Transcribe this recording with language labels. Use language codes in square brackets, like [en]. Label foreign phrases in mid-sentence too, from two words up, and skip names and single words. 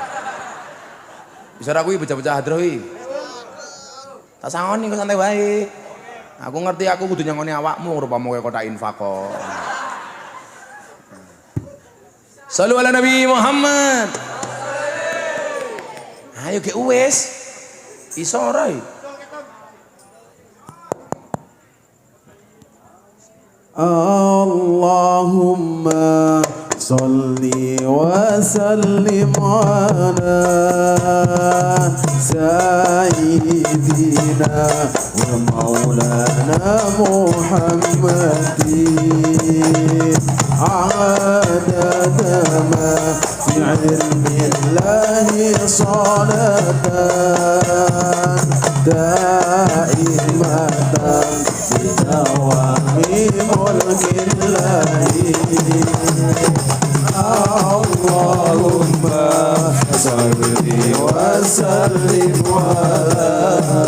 [jv] Bisa aku bocah-bocah hadroh iki. Tak sangoni kok santai wae. Aku ngerti aku kudu nyangoni awakmu rupamu kaya kotak infak kok. [ar] صلوا على النبي محمد. [jv] Ayo ge wis. Iso ora iki? [ar] اللهم صل وسلم على سيدنا ومولانا محمد عدد ما في علم الله صلاة دائمة بدوام ملك الله اللهم صل وسلم على